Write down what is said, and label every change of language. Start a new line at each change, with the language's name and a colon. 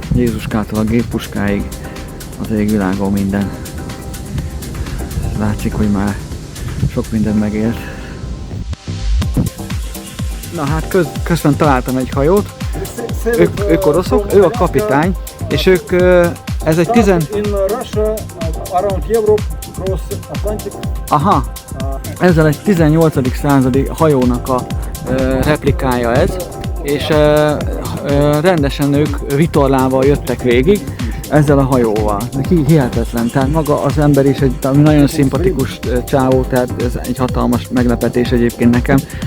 Hungarian: Jézuskától a géppuskáig, az égvilágon minden. Látszik, hogy már sok minden megélt. Na hát közben találtam egy hajót. Ők oroszok, ő a kapitány, és ők, ez egy
English: In Russia, around Europe, cross Atlantic.
Hungarian: Aha, ezzel egy 18. századi hajónak a replikája ez, és rendesen ők vitorlával jöttek végig ezzel a hajóval. Hihetetlen, tehát maga az ember is egy nagyon szimpatikus csávó, tehát ez egy hatalmas meglepetés egyébként nekem.